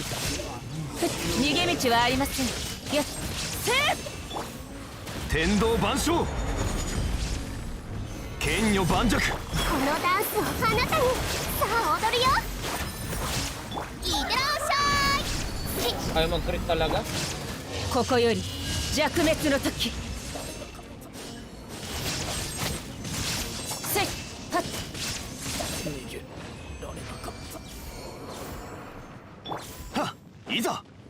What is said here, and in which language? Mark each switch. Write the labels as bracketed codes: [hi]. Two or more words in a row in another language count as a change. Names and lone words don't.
[ja] 逃げ道はありません。やっせー天道万象。剣女盤石。このダンスをあなたに。さあ踊るよ。いってらっしゃい。 [tl] Ayaw mag-crit talaga. [ja] ここより弱滅の時。せいはっいざ。